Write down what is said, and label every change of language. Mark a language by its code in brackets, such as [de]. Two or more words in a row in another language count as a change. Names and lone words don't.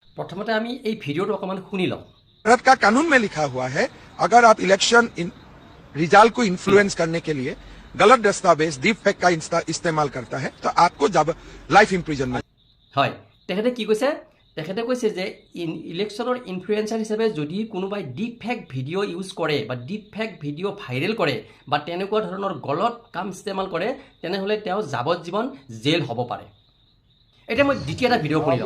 [as] প্ৰথমতে আমি এই ভিডিঅ'টো অকমান শুনি লওঁ। [hi] भारत का कानून में लिखा हुआ है, अगर आप इलेक्शन रिजल्ट को इन्फ्लुएंस करने के लिए गलत दस्तावेज [en] deep fake [hi] का इस्तेमाल करता है तो आपको जब [en] life imprisonment. [as] হয়, তেখেতে কি কৈছে? তেখেতে কৈছে যে ইলেকশ্যনৰ ইনফ্লুৱেঞ্চাৰ হিচাপে যদি কোনোবাই [en] deep fake video use [as] কৰে বা [en] deep fake video viral [as] কৰে বা তেনেকুৱা ধৰণৰ গলত কাম ইস্তেমাল কৰে তেনেহ'লে তেওঁ যাৱজ্জীৱন জেল হ'ব পাৰে। এতিয়া মই দ্বিতীয় এটা ভিডিঅ' শুনি লওঁ।